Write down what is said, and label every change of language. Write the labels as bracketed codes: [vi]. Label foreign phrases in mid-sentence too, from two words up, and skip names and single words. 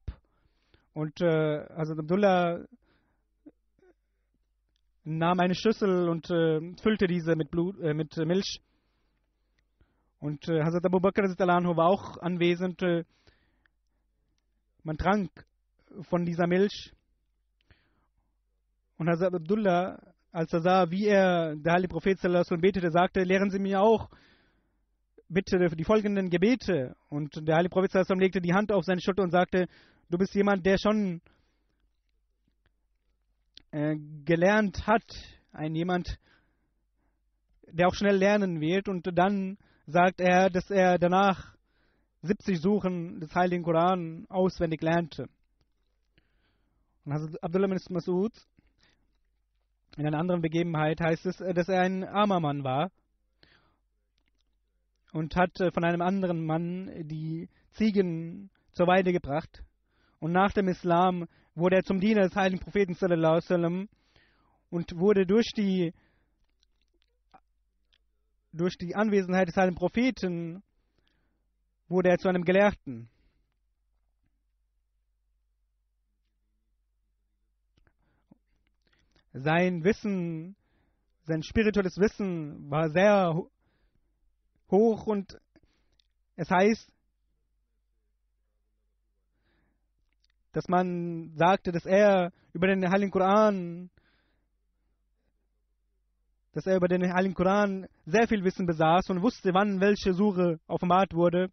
[de] Und also Abdullah nahm eine Schüssel und füllte diese mit Milch. Und Hazrat Abu Bakr war auch anwesend. Man trank von dieser Milch. Und Hazrat Abdullah, als er sah, wie der heilige Prophet [ar] صلى الله عليه وسلم [de] betete, sagte: Lehren Sie mir auch bitte die folgenden Gebete. Und der heilige Prophet [ar] صلى الله عليه وسلم [de] legte die Hand auf seine Schulter und sagte: Du bist jemand, der schon gelernt hat, jemand, der auch schnell lernen wird. Und dann sagt er, dass er danach 70 Suchen des Heiligen Koran auswendig lernte. Und Hazrat Abdullah bin Mas'ud, in einer anderen Begebenheit heißt es, dass er ein armer Mann war und hat von einem anderen Mann die Ziegen zur Weide gebracht. Und nach dem Islam wurde er zum Diener des heiligen Propheten [ar] صلى الله عليه وسلم [de] und wurde durch die Anwesenheit des heiligen Propheten wurde er zu einem Gelehrten. Sein Wissen, sein spirituelles Wissen war sehr hoch, und es heißt, dass man sagte, dass er über den Heiligen Koran sehr viel Wissen besaß und wusste, wann welche Sure offenbart wurde.